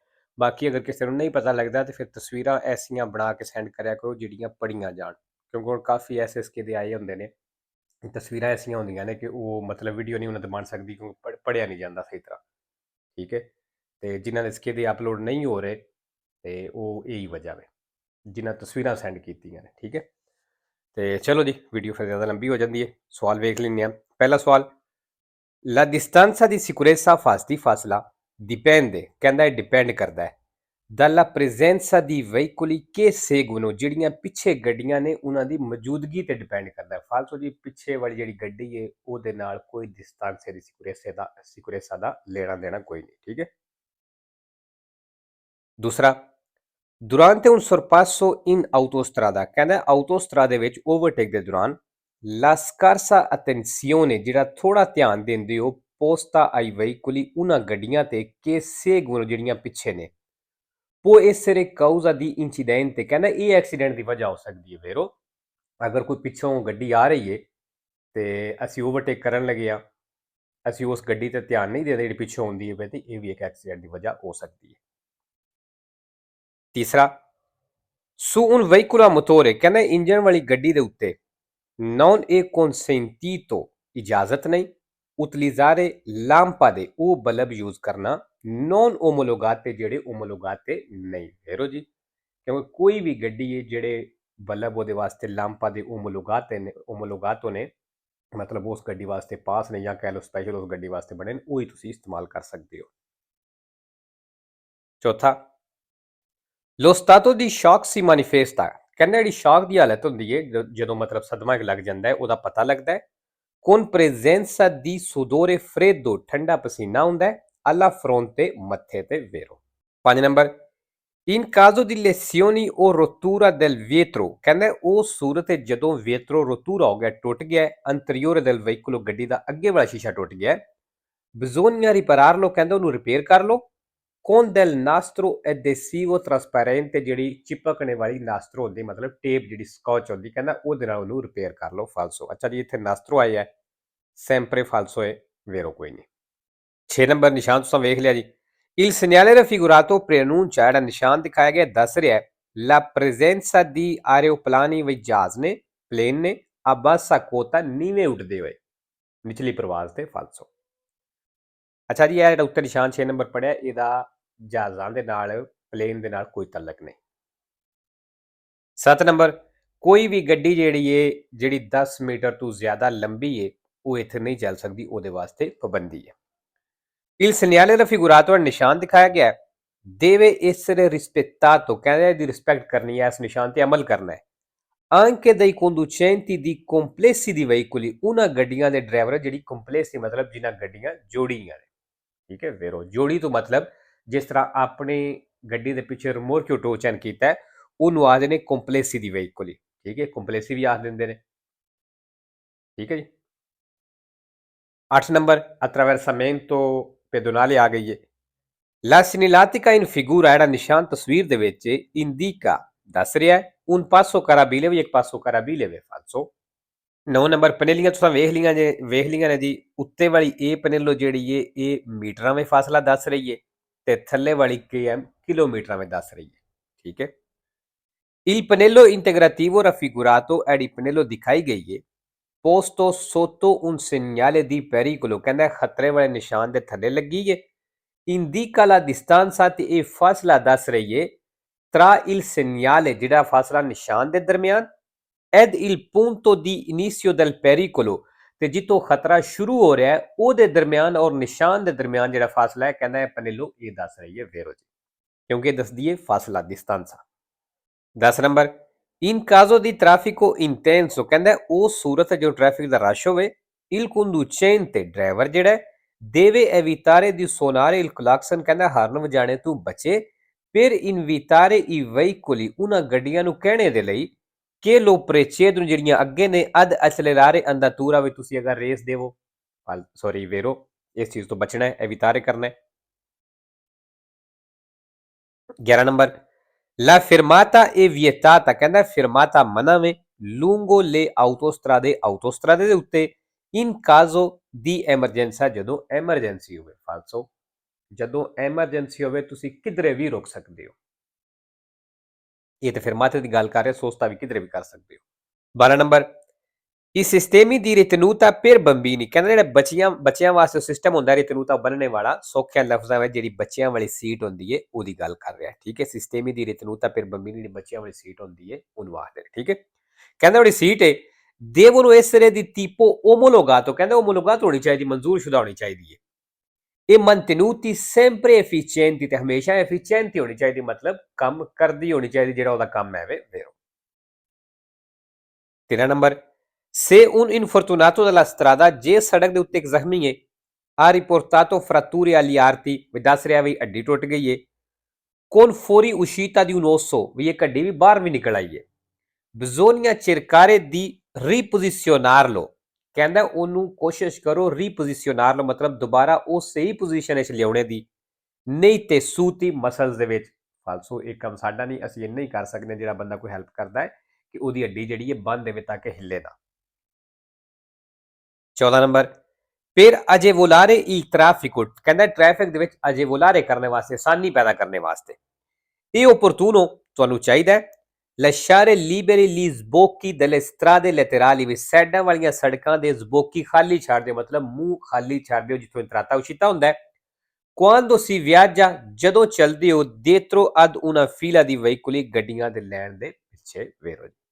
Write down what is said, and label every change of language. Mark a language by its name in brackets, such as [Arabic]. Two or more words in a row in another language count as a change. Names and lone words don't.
[Punjabi] ਬਾਕੀ ਅਗਰ ਕਿਸੇ ਨੂੰ ਨਹੀਂ ਪਤਾ ਲੱਗਦਾ ਤੇ ਫਿਰ ਤਸਵੀਰਾਂ ਐਸੀਆਂ ਬਣਾ ਕੇ ਸੈਂਡ ਕਰਿਆ ਕਰੋ ਜਿਹੜੀਆਂ ਪੜ੍ਹੀਆਂ ਜਾਣ, ਕਿਉਂਕਿ ਹੁਣ ਕਾਫੀ SSK ਦੇ ਆਏ ਹੁੰਦੇ ਨੇ ਤਸਵੀਰਾਂ ਐਸੀਆਂ ਹੁੰਦੀਆਂ ਨੇ ਕਿ ਉਹ ਮਤਲਬ ਵੀਡੀਓ ਨਹੀਂ ਉਹਨਾਂ ਤੇ ਬਣ ਸਕਦੀ ਕਿਉਂਕਿ ਪੜ੍ਹਿਆ ਨਹੀਂ ਜਾਂਦਾ ਸਹੀ ਤਰ੍ਹਾਂ। ਠੀਕ ਹੈ, ਤੇ ਜਿਨ੍ਹਾਂ ਦੇ SK ਦੇ ਅਪਲੋਡ ਨਹੀਂ ਹੋ ਰਹੇ ਤੇ ਉਹ ਇਹੀ ਵਜ੍ਹਾ ਵੇ ਜਿਨ੍ਹਾਂ ਤਸਵੀਰਾਂ ਸੈਂਡ ਕੀਤੀਆਂ ਨੇ। ਠੀਕ ਹੈ, ਤੇ ਚਲੋ ਜੀ ਵੀਡੀਓ ਫਿਰ ਜ਼ਿਆਦਾ ਲੰਬੀ ਹੋ ਜਾਂਦੀ ਹੈ। ਸਵਾਲ ਵੇਖ ਲੈਂਦੇ ਹਾਂ। ਪਹਿਲਾ ਸਵਾਲ, [Italian] La distanza di sicurezza di fasla dipende, [Punjabi] ਕਹਿੰਦਾ ਹੈ ਡਿਪੈਂਡ ਕਰਦਾ ਹੈ [Italian] dalla presenza di veicoli che seguono, [Punjabi] ਜਿਹੜੀਆਂ ਪਿੱਛੇ ਗੱਡੀਆਂ ਨੇ ਉਹਨਾਂ ਦੀ ਮੌਜੂਦਗੀ ਤੇ ਡਿਪੈਂਡ ਕਰਦਾ ਹੈ। ਫਾਲਤੂ ਜੀ ਪਿੱਛੇ ਵਾਲੀ ਜਿਹੜੀ ਗੱਡੀ ਹੈ ਉਹਦੇ ਨਾਲ ਕੋਈ [Italian] distanza di sicurezza [Punjabi] ਦਾ ਲੈਣਾ ਦੇਣਾ ਕੋਈ ਨਹੀਂ। ਠੀਕ ਹੈ। ਦੂਸਰਾ, [Italian] durante un sorpasso in autostrada, [Punjabi] ਕਹਿੰਦਾ autostrada ਵਿੱਚ ਓਵਰਟੇਕ ਦੇ ਦੌਰਾਨ [Italian] la scarsa attenzione, [Punjabi] ਜਿਹੜਾ ਥੋੜਾ ਧਿਆਨ ਦਿੰਦੇ ਹੋ [Italian] posta ai veicoli, [Punjabi] ਉਹਨਾਂ ਗੱਡੀਆਂ ਤੇ [Italian] che seguono, [Punjabi] ਜਿਹੜੀਆਂ ਪਿੱਛੇ ਨੇ [Italian] può essere causa di incidente, [Punjabi] ਕਹਿੰਦਾ ਇਹ ਐਕਸੀਡੈਂਟ ਦੀ ਵਜ੍ਹਾ ਹੋ ਸਕਦੀ ਹੈ। ਵੇਰੋ ਅਗਰ ਕੋਈ ਪਿੱਛੋਂ ਗੱਡੀ ਆ ਰਹੀ ਹੈ ਤੇ ਅਸੀਂ ਓਵਰਟੇਕ ਕਰਨ ਲੱਗੇ ਆ, ਅਸੀਂ ਉਸ ਗੱਡੀ ਤੇ ਧਿਆਨ ਨਹੀਂ ਦਿੰਦੇ ਜਿਹੜੀ ਪਿੱਛੋਂ ਆਉਂਦੀ ਹੈ ਤੇ ਇਹ ਵੀ ਇੱਕ ਐਕਸੀਡੈਂਟ ਦੀ ਵਜ੍ਹਾ ਹੋ ਸਕਦੀ ਹੈ। ਤੀਸਰਾ, [Italian] su un veicolo a motore, [Punjabi] ਕਹਿੰਦਾ ਇੰਜਨ ਵਾਲੀ ਗੱਡੀ ਦੇ ਉੱਤੇ [Italian] non è consentito, [Punjabi] ਇਜਾਜ਼ਤ ਨਹੀਂ [Italian] utilizzare lampade, [Punjabi] ਉਹ ਬਲਬ ਯੂਜ਼ ਕਰਨਾ [Italian] non omologate, [Punjabi] ਜਿਹੜੇ omologate ਨਹੀਂ। ਫੇਰੋ ਜੀ, ਕਿਉਂਕਿ ਕੋਈ ਵੀ ਗੱਡੀ ਹੈ ਜਿਹੜੇ ਬਲਬ ਉਹਦੇ ਵਾਸਤੇ ਲਾਂਪਾ ਦੇ omologato ਨੇ, ਮਤਲਬ ਉਸ ਗੱਡੀ ਵਾਸਤੇ ਪਾਸ ਨੇ ਜਾਂ ਕਹਿ ਲਓ ਸਪੈਸ਼ਲ ਉਸ ਗੱਡੀ ਵਾਸਤੇ ਬਣੇ ਨੇ, ਉਹੀ ਤੁਸੀਂ ਇਸਤੇਮਾਲ ਕਰ ਸਕਦੇ ਹੋ। ਚੌਥਾ, [Italian] lo stato di shock si manifesta, [Punjabi] ਕਹਿੰਦਾ ਜਿਹੜੀ ਸ਼ੌਕ ਦੀ ਹਾਲਤ ਹੁੰਦੀ ਹੈ ਜਦੋਂ ਮਤਲਬ ਸਦਮਾ ਲੱਗ ਜਾਂਦਾ ਹੈ ਉਹਦਾ ਪਤਾ ਲੱਗਦਾ ਹੈ [Italian] con presenza di sudore freddo, [Punjabi] ਠੰਡਾ ਪਸੀਨਾ ਹੁੰਦਾ ਹੈ [Italian] alla fronte, [Punjabi] ਮੱਥੇ ਤੇ। ਵੇਰੋ 5 ਨੰਬਰ, [Italian] in caso di lesioni o rottura del vetro, [Punjabi] ਕਹਿੰਦਾ ਉਹ ਸੂਰਤ ਜਦੋਂ [Italian] vetro rottura [Punjabi] ਹੋ ਗਿਆ, ਟੁੱਟ ਗਿਆ [Italian] anteriore del veicolo, [Punjabi] ਗੱਡੀ ਦਾ ਅੱਗੇ ਵਾਲਾ ਸ਼ੀਸ਼ਾ ਟੁੱਟ ਗਿਆ, [Italian] bisogna ripararlo, [Punjabi] ਕਹਿੰਦਾ ਉਹਨੂੰ ਰਿਪੇਅਰ ਕਰ ਲਓ [Italian] con del nastro adesivo trasparente, [Punjabi] ਜਿਹੜੀ ਚਿਪਕਣੇ ਵਾਲੀ ਨਾਸਟਰੋ ਹੁੰਦੀ, ਮਤਲਬ ਟੇਪ ਜਿਹੜੀ ਸਕੌਚ ਹੁੰਦੀ, ਕਹਿੰਦਾ ਉਹਦੇ ਨਾਲ ਉਹਨੂੰ ਰਿਪੇਅਰ ਕਰ ਲਓ। ਫਾਲਸੋ। ਅੱਛਾ ਜੀ, ਇੱਥੇ ਨਾਸਟਰੋ ਆਇਆ ਹੈ, [Italian] sempre falso [Punjabi] ਹੈ, ਵੇਰੋ ਕੋਈ ਨਹੀਂ। 6 ਨੰਬਰ ਨਿਸ਼ਾਨ ਤੁਸੀਂ ਵੇਖ ਲਿਆ ਜੀ। [Italian] il segnale raffigurato preannuncia, [Punjabi] ਜਿਹੜਾ ਨਿਸ਼ਾਨ ਦਿਖਾਇਆ ਗਿਆ ਦੱਸ ਰਿਹਾ [Italian] la presenza di aeroplani, [Punjabi] ਵੀ ਜਹਾਜ਼ ਨੇ, ਪਲੇਨ ਨੇ [Italian] a bassa quota, [Punjabi] ਨੀਵੇਂ ਉੱਡਦੇ ਹੋਏ, ਨਿਚਲੀ ਪ੍ਰਵਾਜ਼ ਤੇ। ਫਾਲਸੋ। ਅੱਛਾ ਜੀ, ਇਹ ਜਿਹੜਾ ਉੱਤੇ ਨਿਸ਼ਾਨ 6 ਨੰਬਰ ਪੜਿਆ ਇਹਦਾ ਜਹਾਜ਼ਾਂ ਦੇ ਨਾਲ ਪਲੇਨ ਦੇ ਨਾਲ ਕੋਈ ਤਲਕ ਨਹੀਂ। 7 ਨੰਬਰ, ਕੋਈ ਵੀ ਗੱਡੀ ਜਿਹੜੀ ਹੈ ਜਿਹੜੀ 10 ਮੀਟਰ ਤੋਂ ਜ਼ਿਆਦਾ ਲੰਬੀ ਹੈ ਉਹ ਇੱਥੇ ਨਹੀਂ ਚੱਲ ਸਕਦੀ, ਉਹਦੇ ਵਾਸਤੇ ਪਾਬੰਦੀ ਹੈ। [Italian] il segnale raffigurato, [Punjabi] ਨਿਸ਼ਾਨ ਦਿਖਾਇਆ ਗਿਆ [Italian] deve essere rispettato, [Punjabi] ਕਹਿੰਦੇ ਇਹਦੀ ਰਿਸਪੈਕਟ ਕਰਨੀ ਹੈ, ਇਸ ਨਿਸ਼ਾਨ ਤੇ ਅਮਲ ਕਰਨਾ ਹੈ [Italian] anche dai conducenti di complessi di veicoli, [Punjabi] ਉਹਨਾਂ ਗੱਡੀਆਂ ਦੇ ਡਰਾਈਵਰ ਜਿਹੜੀ ਕੰਪਲੈਕਸੀ ਮਤਲਬ ਜਿਨ੍ਹਾਂ ਗੱਡੀਆਂ ਜੋੜੀਆਂ ਨੇ। ਠੀਕ ਹੈ, ਵੇਰੋ ਜੋੜੀ ਤੋਂ ਮਤਲਬ ਜਿਸ ਤਰ੍ਹਾਂ ਆਪਣੀ ਗੱਡੀ ਦੇ ਪਿੱਛੇ ਰਿਮੋਰਕਿਓ ਟੋ ਚੈਨ ਕੀਤਾ ਉਹਨੂੰ ਆਖਦੇ ਨੇ ਕੰਪਲੈਸੀ ਦੀ ਵਹੀਕਲ। ਠੀਕ ਹੈ, ਕੰਪਲੈਸੀ ਵੀ ਆਖ ਦਿੰਦੇ ਨੇ। ਠੀਕ ਹੈ ਜੀ। 8 ਨੰਬਰ, [Italian] attraversamento pedonale [Punjabi] ਆ ਗਈ ਹੈ। [Italian] La segnaletica in figura, [Punjabi] ਜਿਹੜਾ ਨਿਸ਼ਾਨ ਤਸਵੀਰ ਦੇ ਵਿੱਚ indica ਦੱਸ ਰਿਹਾ [Italian] un passo carabile, [Punjabi] ਵੀ ਇੱਕ [Italian] passo carabile [Punjabi] ਵੇ। ਫਾਲਸੋ। 9 ਨੰਬਰ ਪਨੇਲੀਆਂ ਤੁਸੀਂ ਵੇਖ ਲੀਆਂ ਨੇ ਜੀ। ਉੱਤੇ ਵਾਲੀ ਇਹ ਪਨੇਲੋ ਜਿਹੜੀ ਏ ਇਹ ਮੀਟਰਾਂ ਵਿੱਚ ਫਾਸਲਾ ਦੱਸ ਰਹੀ ਏ ਤੇ ਥੱਲੇ ਵਾਲੀ ਕਿਲੋਮੀਟਰਾਂ ਵਿੱਚ ਦੱਸ ਰਹੀ ਏ। ਠੀਕ ਹੈ। [Italian] Il pannello integrativo raffigurato è di pannello [Punjabi] ਦਿਖਾਈ ਗਈ ਏ [Italian] posto sotto un segnale di pericolo [Punjabi] ਕਹਿੰਦਾ ਖਤਰੇ ਵਾਲੇ ਨਿਸ਼ਾਨ ਦੇ ਥੱਲੇ ਲੱਗੀ ਏ [Italian] indica la distanza [Punjabi] ਤੇ ਇਹ ਫਾਸਲਾ ਦੱਸ ਰਹੀ ਏ [Italian] tra il segnale [Punjabi] ਜਿਹੜਾ ਫਾਸਲਾ ਨਿਸ਼ਾਨ ਦੇ ਦਰਮਿਆਨ [Italian] ed il punto di inizio del pericolo [Punjabi] ਤੇ ਜਿੱਥੋਂ ਖਤਰਾ ਸ਼ੁਰੂ ਹੋ ਰਿਹਾ ਹੈ ਉਹਦੇ ਦਰਮਿਆਨ ਔਰ ਨਿਸ਼ਾਨ ਦੇ ਦਰਮਿਆਨ ਜਿਹੜਾ ਫਾਸਲਾ ਹੈ ਕਹਿੰਦਾ ਹੈ ਪਨੇਲੋ ਇਹ ਦੱਸ ਰਹੀ ਹੈ ਵੇਰੋ ਜੀ ਕਿਉਂਕਿ ਇਹ ਦੱਸਦੀ ਹੈ ਫਾਸਲਾ distanza 10 ਨੰਬਰ [Italian] in caso di traffico intenso [Punjabi] ਕਹਿੰਦਾ ਉਹ ਸੂਰਤ ਜੋ ਟ੍ਰੈਫਿਕ ਦਾ ਰਸ਼ ਹੋਵੇ [Italian] il conducente [Punjabi] ਡਰਾਈਵਰ ਜਿਹੜਾ [Italian] deve evitare di suonare il clacson [Punjabi] ਕਹਿੰਦਾ ਹਾਰਨ ਵਜਾਣੇ ਤੋਂ ਬਚੇ [Italian] per invitare i veicoli [Punjabi] ਉਹਨਾਂ ਗੱਡੀਆਂ ਨੂੰ ਕਹਿਣੇ ਦੇ ਲਈ ਕਿ ਲੋ ਪ੍ਰੇਚੇਦ ਨੂੰ ਜਿਹੜੀਆਂ ਅੱਗੇ ਨੇ ਅਦ [Italian] accelerare andatura [Punjabi] ਵਿੱਚ ਤੁਸੀਂ ਅਗਰ ਰੇਸ ਦੇਵੋ ਸੌਰੀ ਵੇਰੋ ਇਸ ਚੀਜ਼ ਤੋਂ ਬਚਣਾ ਹੈ evitare ਕਰਨਾ ਹੈ 11 ਨੰਬਰ [Italian] La fermata è vietata [Punjabi] ਕਹਿੰਦਾ fermata ਮਨਾ ਵੇ [Italian] lungo le autostrade [Punjabi] ਦੇ ਉੱਤੇ [Italian] in caso di emergenza [Punjabi] ਜਦੋਂ ਐਮਰਜੈਂਸੀ ਹੋਵੇ ਫਾਲਸੋ ਜਦੋਂ ਐਮਰਜੈਂਸੀ ਹੋਵੇ ਤੁਸੀਂ ਕਿਧਰੇ ਵੀ ਰੁਕ ਸਕਦੇ ਹੋ ਇਹ ਤੇ fermate ਦੀ ਗੱਲ ਕਰ ਰਿਹਾ ਸੋਚਤਾ ਵੀ ਕਿਧਰੇ ਵੀ ਕਰ ਸਕਦੇ ਹੋ 12 ਨੰਬਰ [Italian] i sistemi di ritenuta per bambini [Punjabi] ਕਹਿੰਦਾ ਜਿਹੜਾ ਬੱਚਿਆਂ ਵਾਸਤੇ ਸਿਸਟਮ ਹੁੰਦਾ ਰਿਟਨੂਤਾ ਬੰਨਣੇ ਵਾਲਾ ਸੌਖਿਆਂ ਲਫ਼ਜ਼ਾਂ ਵਿੱਚ ਜਿਹੜੀ ਬੱਚਿਆਂ ਵਾਲੀ ਸੀਟ ਹੁੰਦੀ ਹੈ ਉਹਦੀ ਗੱਲ ਕਰ ਰਿਹਾ ਠੀਕ ਹੈ [Italian] sistemi di ritenuta per bambini [Punjabi] ਜਿਹੜੀ ਬੱਚਿਆਂ ਵਾਲੀ ਸੀਟ ਹੁੰਦੀ ਹੈ ਉਹਨੂੰ ਆਖਦੇ ਨੇ ਠੀਕ ਹੈ ਕਹਿੰਦਾ ਜਿਹੜੀ ਸੀਟ ਹੈ [Italian] devono essere di tipo omologato [Punjabi] ਕਹਿੰਦਾ omologato ਹੋਣੀ ਚਾਹੀਦੀ ਮਨਜ਼ੂਰਸ਼ੁਦਾ ਹੋਣੀ ਚਾਹੀਦੀ ਹੈ ਇਹ [Italian] mantenuti sempre efficienti [Punjabi] ਤੇ ਹਮੇਸ਼ਾ efficienti ਹੋਣੀ ਚਾਹੀਦੀ ਮਤਲਬ ਕੰਮ ਕਰਦੀ ਹੋਣੀ ਚਾਹੀਦੀ ਜਿਹੜਾ ਉਹਦਾ ਕੰਮ ਹੈ ਵੇ 13 ਨੰਬਰ [Italian] Se un infortunato della strada [Punjabi] ਜੇ ਸੜਕ ਦੇ ਉੱਤੇ ਇੱਕ ਜ਼ਖਮੀ ਹੈ [Italian] ha riportato fratture agli arti [Punjabi] ਵੀ ਦੱਸ ਰਿਹਾ ਵੀ ਹੱਡੀ ਟੁੱਟ ਗਈ ਹੈ [Italian] con fuori uscita di un osso [Punjabi] ਵੀ ਇਹ ਹੱਡੀ ਵੀ ਬਾਹਰ ਵੀ ਨਿਕਲ ਆਈ ਹੈ [Italian] bisogna cercare di riposizionarlo [Punjabi] ਕਹਿੰਦਾ ਉਹਨੂੰ ਕੋਸ਼ਿਸ਼ ਕਰੋ ਰੀਪੋਜੀਸ਼ਨਰ ਮਤਲਬ ਦੁਬਾਰਾ ਉਹ ਸਹੀ ਪੋਜੀਸ਼ਨ ਵਿੱਚ ਲਿਆਉਣੇ ਦੀ ਨਹੀਂ ਤੇ ਸੂਤੀ ਮਸਲਸ ਦੇ ਵਿੱਚ ਫਾਲਸੋ ਇਹ ਕੰਮ ਸਾਡਾ ਨਹੀਂ ਅਸੀਂ ਇੰਨਾ ਹੀ ਕਰ ਸਕਦੇ ਜਿਹੜਾ ਬੰਦਾ ਕੋਈ ਹੈਲਪ ਕਰਦਾ ਹੈ ਕਿ ਉਹਦੀ ਹੱਡੀ ਜਿਹੜੀ ਹੈ ਬੰਦ ਦੇਵੇ ਤਾਂ ਕਿ ਹਿੱਲੇ ਨਾ 14 ਨੰਬਰ ਫਿਰ ਅਜੇਵੋਲਾਰੇ [Italian] il traffico [Punjabi] ਕਹਿੰਦਾ ਟ੍ਰੈਫਿਕ ਦੇ ਵਿੱਚ ਅਜੇਵੋਲਾਰੇ ਕਰਨ ਵਾਸਤੇ ਆਸਾਨੀ ਪੈਦਾ ਕਰਨ ਵਾਸਤੇ ਇਹ opportuno ਤੁਹਾਨੂੰ ਚਾਹੀਦਾ ਹੈ [Italian] lasciare liberi gli sbocchi delle strade laterali [Punjabi] ਵੀ ਸਾਈਡਾਂ ਵਾਲੀਆਂ ਸੜਕਾਂ ਦੇ ਸਬੋਕੀ ਖਾਲੀ ਛੱਡ ਦਿਓ ਮਤਲਬ ਮੂੰਹ ਖਾਲੀ ਛੱਡ ਦਿਓ ਜਿੱਥੋਂ [Italian] entrata uscita [Punjabi] ਹੁੰਦਾ ਹੈ [Italian] quando si viaggia [Punjabi] ਜਦੋਂ ਚੱਲਦੇ ਹੋ [Italian] dietro ad una fila di veicoli [Punjabi] ਗੱਡੀਆਂ ਦੇ ਲੈਣ ਦੇ ਪਿੱਛੇ ਵੇਰੋ